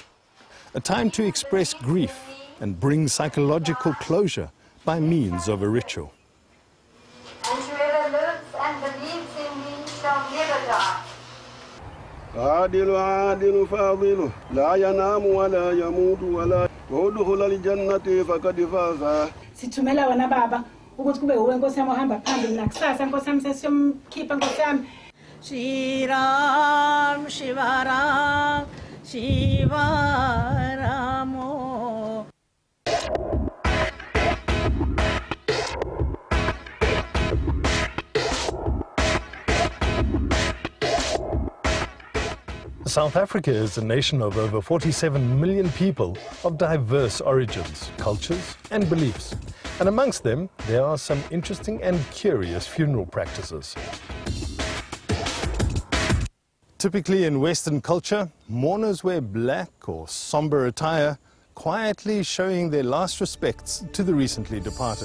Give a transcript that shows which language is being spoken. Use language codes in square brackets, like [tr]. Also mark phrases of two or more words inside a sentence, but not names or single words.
[en] A time to express grief and bring psychological closure by means of a ritual. And whoever lives and believes in me shall never die. [ar] عادل عادل فاضل لا ينام ولا يموت ولا ودخل الجنة فقد فاز. [zu] Sithumela wena baba ukuthi kube uwe Nkosi yami ohamba phambili nakusasa Nkosi yami sesiyomkhipha Nkosi yami. Shiram Shivaram Shivaramo. [en] South Africa is a nation of over 47 million people of diverse origins, cultures and beliefs. And amongst them, there are some interesting and curious funeral practices. Typically in Western culture, mourners wear black or somber attire, quietly showing their last respects to the recently departed.